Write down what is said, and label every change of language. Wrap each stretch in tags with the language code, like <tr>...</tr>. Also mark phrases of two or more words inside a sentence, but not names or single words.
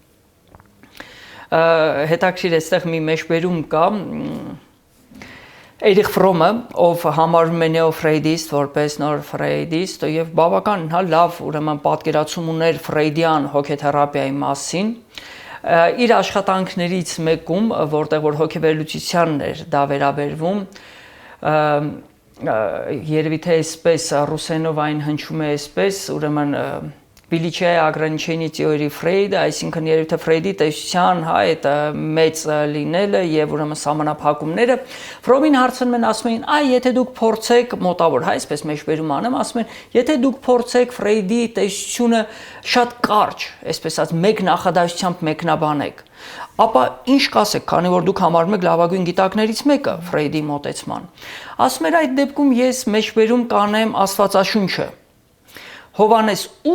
<hy>Հետաքրիր այստեղ մի մեջբերում կա Էրիխ Ֆրոմը, ով համարվում է նեոֆրեյդիստ, որպես նոր ֆրեյդիստ եւ բավական լավ ուրեմն պատկերացում ուներ ֆրեյդյան հոգեթերապիայի մասին, իր աշխատանքներից մեկում, որտեղ որ հոգեվերլուծությանն էր դա վերաբերվում, երևի թե այսպես ռուսերենով այն հնչում է այսպես, ուրեմն</hy> <ru>Величие ограничений теории</ru> <hy>Ֆրեյդը, այսինքն երևի թե Ֆրեյդի տեսության, հա, այդ մեծ լինելը եւ ուրեմն սահմանափակումները Ֆրոմին հարցնում են, ասում են, այ եթե դուք փորձեք մոտավոր, հա, այսպես մեջբերում անեմ, ասում են, եթե դուք փորձեք Ֆրեյդի տեսությունը շատ կարճ, այսպես ասած, մեկ նախադասությամբ մեկնաբանեք, ապա ինչ կասեք, քանի որ դուք համարում եք լավագույն գիտակներից մեկը Ֆրեյդի մոտեցման։ Ասում են, այդ դեպքում ես մեջբերում կանեմ Աստվածաշունչը։ Հովանես</hy>